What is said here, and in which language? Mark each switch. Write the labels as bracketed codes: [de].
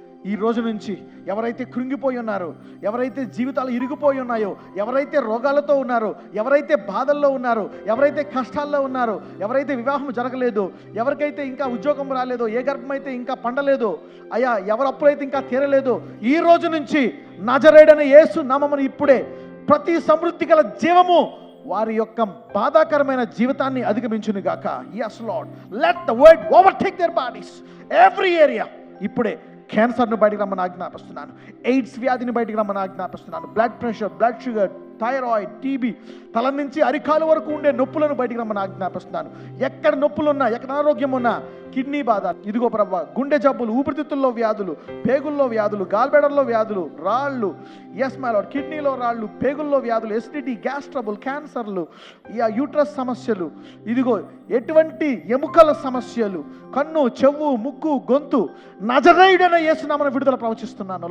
[te] ఈ రోజు నుంచి ఎవరైతే కృంగిపోయి ఉన్నారో, ఎవరైతే జీవితాలు ఇరిగిపోయి ఉన్నాయో, ఎవరైతే రోగాలతో ఉన్నారో, ఎవరైతే బాధల్లో ఉన్నారో, ఎవరైతే కష్టాల్లో ఉన్నారో, ఎవరైతే వివాహం జరగలేదో, ఎవరికైతే ఇంకా ఉద్యోగం రాలేదో, ఏ గర్భం అయితే ఇంకా పండలేదో, అయ్యా, ఎవరు అప్పుడైతే ఇంకా తీరలేదో, ఈ రోజు నుంచి నజరేయుడైన యేసు నామమున ఇప్పుడే ప్రతి సమృద్ధి గల జీవము వారి యొక్క బాధాకరమైన జీవితాన్ని అధిగమించును గాక. [en] yes lord, let the word overtake their bodies, every area. [te] ఇప్పుడే క్యాన్సర్ను బయటికి రమ్మని ఆజ్ఞాపిస్తున్నాను, ఎయిడ్స్ వ్యాధిని బయటికి రమ్మని ఆజ్ఞాపిస్తున్నాను, blood pressure, blood sugar, thyroid, TB, తల నుంచి అరికాలు వరకు ఉండే నొప్పులను బయటికి రమ్మని ఆజ్ఞాపిస్తున్నాను. ఎక్కడ నొప్పులున్నా, ఎక్కడ అనారోగ్యం ఉన్నా, కిడ్నీ బాధ, ఇదిగో ప్రభా, గుండె జబ్బులు, ఊపిరితిత్తుల్లో వ్యాధులు, పేగుల్లో వ్యాధులు, గాల్బెడర్లో వ్యాధులు, రాళ్ళు, [en] yes my lord, [te] కిడ్నీలో రాళ్ళు, పేగుల్లో వ్యాధులు, ఎసిడిటీ, గ్యాస్ ట్రబుల్, క్యాన్సర్లు, యూట్రస్ సమస్యలు, ఇదిగో ఎటువంటి ఎముకల సమస్యలు, కన్ను, చెవు, ముక్కు, గొంతు, నజరేయుడైన యేసునామమున విడుదల ప్రవచిస్తున్నాను.